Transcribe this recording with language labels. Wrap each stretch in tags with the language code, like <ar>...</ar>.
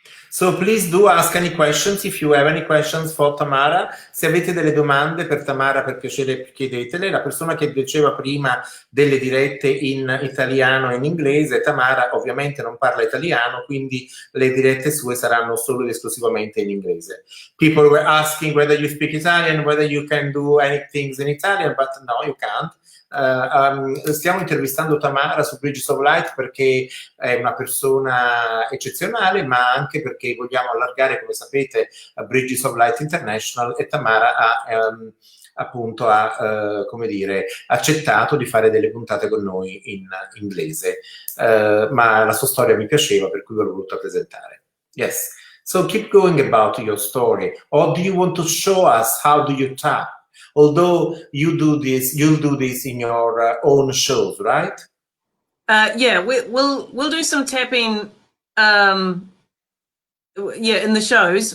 <en>so please do ask any questions if you have any questions for Tamara.</en> <it>Se avete delle domande per Tamara, per piacere chiedetele. La persona che diceva prima delle dirette in italiano e in inglese, Tamara ovviamente non parla italiano, quindi le dirette sue saranno solo ed esclusivamente in inglese.</it> <en>People were asking whether you speak Italian, whether you can do anything in Italian, but no, you can't.</en> <it>Stiamo intervistando Tamara su Bridges of Light perché è una persona eccezionale, ma anche perché vogliamo allargare, come sapete, a Bridges of Light International, e Tamara ha come dire, accettato di fare delle puntate con noi in inglese, ma la sua storia mi piaceva, per cui l'ho voluta presentare.</it> <en>Yes, so keep going about your story, or do you want to show us how do you tap? Although you'll do this in your own shows, right? Yeah, we'll do some tapping, in the shows.</en>